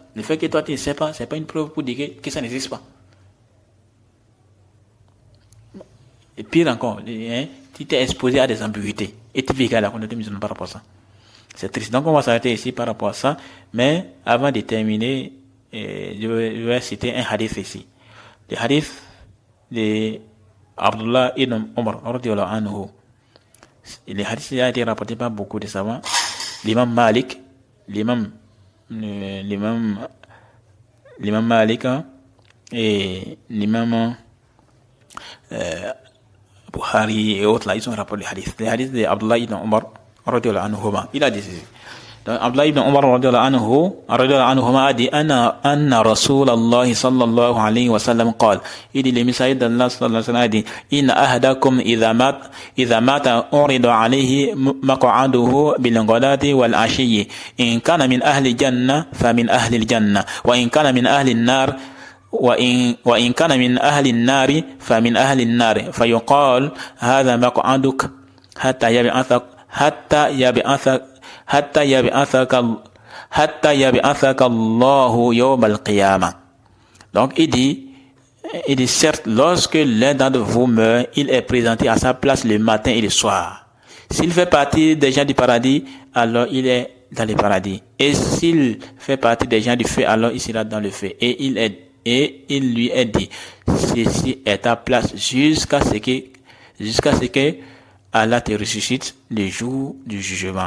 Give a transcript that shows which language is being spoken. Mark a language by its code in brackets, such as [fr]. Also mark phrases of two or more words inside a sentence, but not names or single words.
[fr] Le fait que toi, tu ne sais pas, c'est pas une preuve pour dire que ça n'existe pas. Et pire encore, tu t'es exposé à des ambiguïtés. Et tu vis à la communauté musulmane par rapport à ça. C'est triste. Donc, on va s'arrêter ici par rapport à ça. Mais, avant de terminer, je vais citer un hadith ici. Le hadith de Abdullah ibn Umar, [ar] رضي الله عنه. [fr] Le hadith a été rapporté par beaucoup de savants. L'imam Malik, l'imam Malik, et l'imam Bukhari et autres, là, ils ont rapporté le hadith. Le hadith de Abdullah ibn Umar, [ar] رضي الله عنهما. [fr] Il a dit ceci. Donc, [ar] Abdullah ibn Umar, رضي الله عنهما, [fr] a dit, [ar] أن رسول الله صلى الله عليه وسلم قال. [fr] Il dit, le messager d'Allah [ar] صلى الله عليه وسلم [fr] a dit, [ar] إن أحدكم إذا مات عرض عليه مقعده بالغداة والعشي. إن كان من أهل الجنة، فمن أهل الجنة. وإن كان من أهل النار, وإن كان من أهل النار فمن أهل النار فيقال هذا مقعدك حتى يبعثك الله يوم القيامة. [fr] Donc il dit certes, lorsque l'un d'entre vous meurt, il est présenté à sa place le matin et le soir. S'il fait partie des gens du paradis, alors il est dans le paradis. Et s'il fait partie des gens du feu, alors il sera dans le feu. Et il lui est dit, ceci est ta place jusqu'à ce que Allah te ressuscite le jour du jugement.